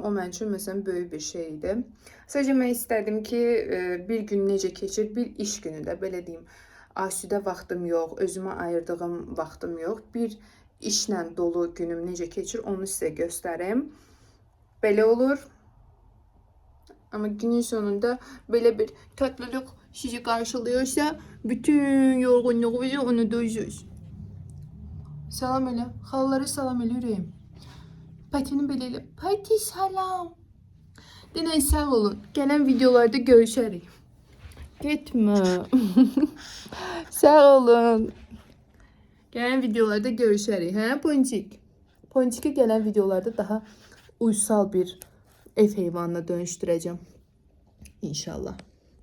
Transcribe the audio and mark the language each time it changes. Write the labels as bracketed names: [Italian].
[Azerbaijani] O mənim üçün məsələn böyük bir şey idi. Sadəcə mən istədim ki, bir gün necə keçir, bir iş günündə, belə deyim, asudə vaxtım yox, özümə ayırdığım vaxtım yox. Bir işlə dolu günüm necə keçir, onu sizə göstərim. Belə olur. [Turkish] Ama günün sonunda böyle bir tatlılık sizi karşılıyorsa bütün yorgunluğunuzu unutursunuz. [Azerbaijani] Salam elə. Xalalara salam elə ürəyim. Patini belə elə. Pati salam. Denən sağ olun. Gələn videolarda görüşərik. Getmə. Sağ olun. Gələn videolarda görüşərik. Hə Ponçik? Ponçikə gələn videolarda daha uysal bir ev heyvanına dönüştüreceğim. İnşallah.